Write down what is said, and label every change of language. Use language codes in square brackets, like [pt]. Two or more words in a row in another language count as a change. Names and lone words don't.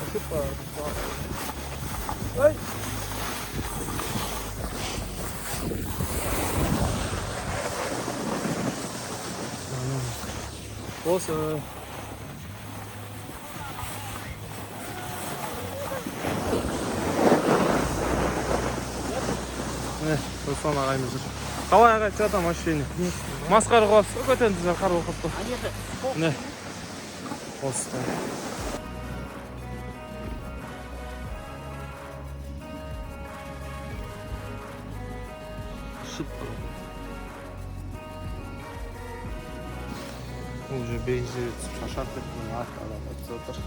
[kk] Осы. Руслан ағайымыз жүр. Қалай ағай, [ru] что там ощущение? [kk] Масқара қыласыз ғой, көтеріңіздер, қар болып қалыпты. Міне. Осы. Шыт. Уже бензин шашап кеткен арқадан өтіп отыр.